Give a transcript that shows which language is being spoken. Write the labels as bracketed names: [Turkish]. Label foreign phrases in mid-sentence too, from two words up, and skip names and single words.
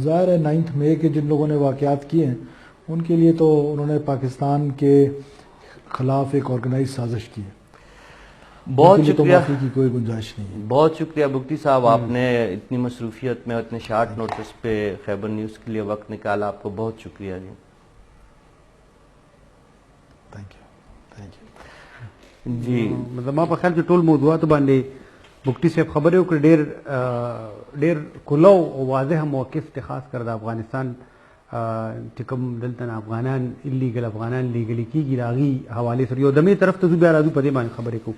[Urdu] ظاہر ہے 9 مئی کے جن لوگوں نے واقعات کیے ہیں ان کے لیے تو انہوں نے پاکستان کے خلاف ایک آرگنائز سازش کی ہے. بہت شکریہ, معافی کی کوئی گنجائش نہیں ہے. بہت شکریہ بگٹی صاحب, آپ نے اتنی مصروفیت میں اتنے [English] short notice [Urdu] پہ خیبر نیوز کے لیے وقت نکالا, آپ کو بہت شکریہ. جی [English] thank you. [Pashto] جی مطلب ما په خیال کې ټول موضوعات باندې بگٹی صاحب خبرې وکړې, ډېر کلو او واضح موقف ته خاص کر د افغانستان چې کوم دلته افغانان ایلیګل افغانان لیګلی کېږي د هغې حوالې سره یو دمې طرف ته ځو, بیا راځو په دې باندې خبرې کوو.